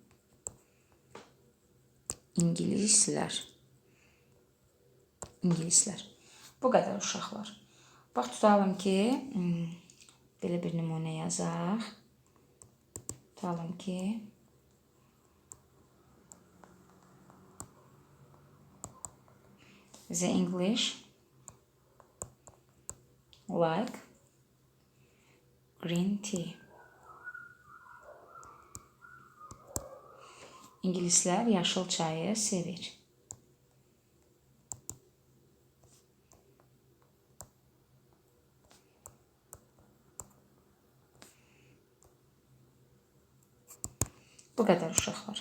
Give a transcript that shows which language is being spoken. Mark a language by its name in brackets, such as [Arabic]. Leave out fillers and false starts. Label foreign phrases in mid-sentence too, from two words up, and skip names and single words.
[Azerbaijani] İngilislər. Bu qədər uşaqlar. Bax, tutalım ki, belə bir nümunə yazaq. Tutalım ki, [English] the English like green tea. [Azerbaijani] İngilislər yaşıl çayı sevir. Bu qədər uşaqlar.